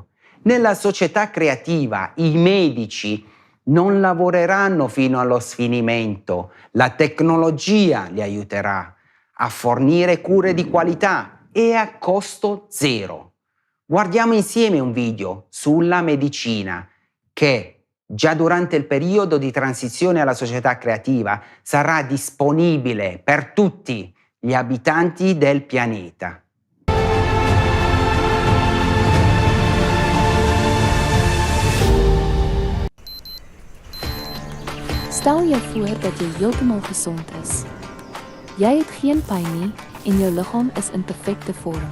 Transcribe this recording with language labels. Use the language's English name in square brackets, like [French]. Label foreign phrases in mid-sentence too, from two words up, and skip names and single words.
[Italian] Nella società creativa i medici non lavoreranno fino allo sfinimento, la tecnologia li aiuterà a fornire cure di qualità e a costo zero. Guardiamo insieme un video sulla medicina che già durante il periodo di transizione alla società creativa sarà disponibile per tutti gli abitanti del pianeta. [Afrikaans] Stel jou voor dat jy heeltemal gesond is. Jy het geen pyn nie en jou liggaam is in perfekte vorm.